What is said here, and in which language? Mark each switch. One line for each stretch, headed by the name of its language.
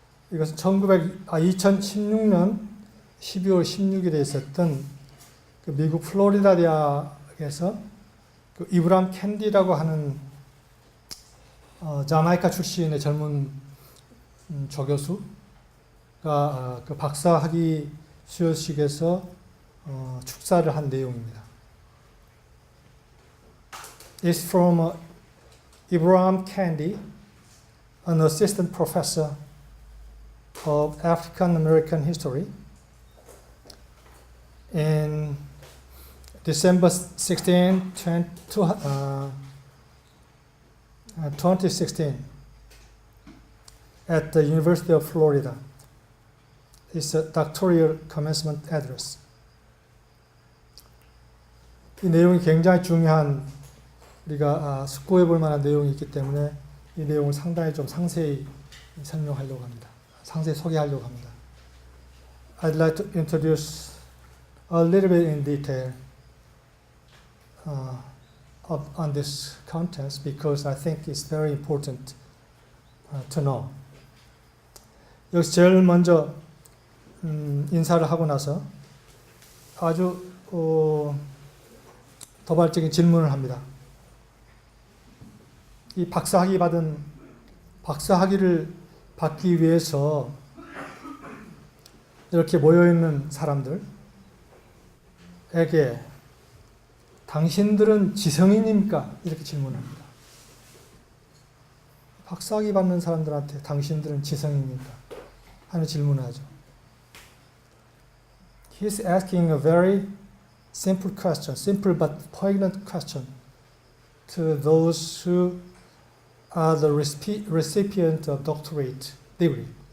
Korean: 이것은 2016년 12월 16일에 있었던 그 미국 플로리다 대학에서 그 이브람 캔디라고 하는 자마이카 출신의 젊은 조교수가 그 박사학위 수여식에서 축사를 한 내용입니다.
English: It's from Ibram Kendi, an assistant professor of African American history in December 16, 2016 at the University of Florida. It's a doctoral commencement address.
Korean: 이 내용이 굉장히 중요한 우리가 숙고해 볼 만한 내용이 있기 때문에 이 내용을 상당히 좀 상세히 설명하려고 합니다. 상세히 소개하려고 합니다.
English: I'd like to introduce a little bit in detail on this contest because I think it's very important to know.
Korean: 여기서 제일 먼저 인사를 하고 나서 아주 도발적인 질문을 합니다. 이 박사학위를 받기 위해서 이렇게 모여있는 사람들에게 당신들은 지성인입니까? 이렇게 질문합니다. 박사학위 받는 사람들한테 당신들은 지성인입니까? 하는 질문을 하죠.
English: He's asking a very simple question, simple but poignant question to those who are the recipient of doctorate degree.